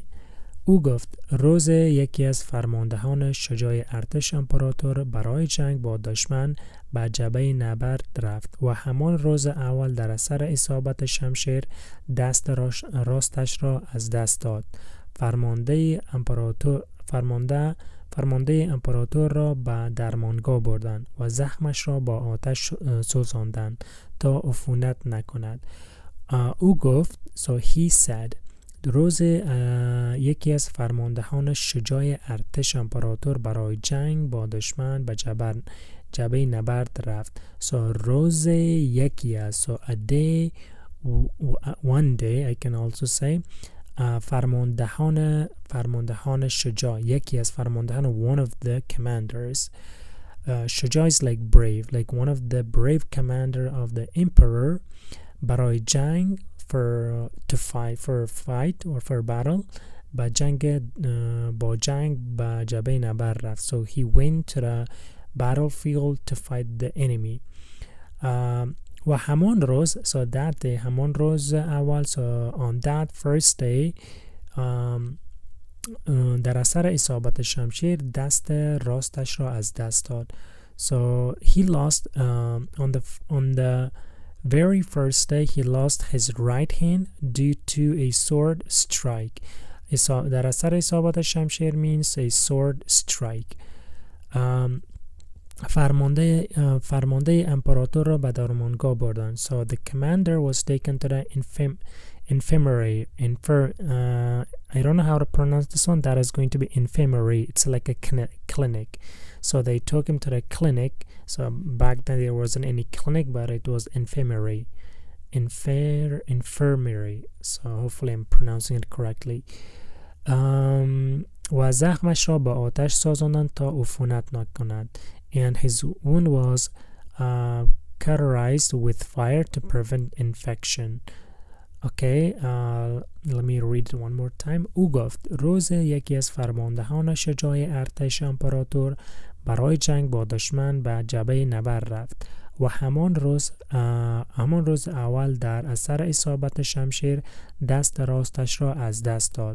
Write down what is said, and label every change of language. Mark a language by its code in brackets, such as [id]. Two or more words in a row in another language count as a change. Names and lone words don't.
[fa] او گفت روز یکی از فرماندهان شجاع ارتش امپراتور برای جنگ با دشمن به جبهه نبرد رفت و همان روز اول در اثر اصابت شمشیر دست راستش را از دست داد. فرمانده امپراتور را به درمانگاه بردند و زخمش را با آتش سوزاندند تا عفونت نکند. او گفت [en] so he said [fa] روز یکی از فرماندهان شجاع ارتش امپراتور برای جنگ با دشمن به جبهه نبرد رفت. So روز یکی از, [en] so a day, one day I can also say. [fa] فرماندهان شجاع, یکی از فرماندهان, [en] one of the commanders. شجاع is like brave, like one of the brave commander of the emperor [fa] برای جنگ, [en] to fight or for battle, [fa] با جنگ به جبهه نبرد رفت. [en] So he went to the battlefield to fight the enemy. [fa] و همان روز, [en] so that day, [fa] همان روز اول, [en] so on that first day, [fa] در اثر اصابت شمشیر دست راستش را از دست داد. [en] So he lost on the very first day he lost his right hand due to a sword strike. [fa] در اثر اصابت شمشیر [en] means a sword strike. [fa] فرمانده امپراتور را به درمانگاه بردند. [en] So the commander was taken to the infirmary. I don't know how to pronounce this one. That is going to be infirmary. It's like a clinic. So they took him to the clinic. So back then there wasn't any clinic, but it was infirmary. Infirmary. So hopefully I'm pronouncing it correctly. [fa] و زخمش را با آتش سوزاندند تا عفونت نکند. [en] And his wound was cauterized with fire to prevent infection. Okay, let me read it one more time. [fa] او گفت روز یکی از فرماندهان شجاع ارتش امپراتور برای جنگ با دشمن به جبهه نبرد رفت و همان روز اول در اثر اصابت شمشیر دست راستش را از دست داد.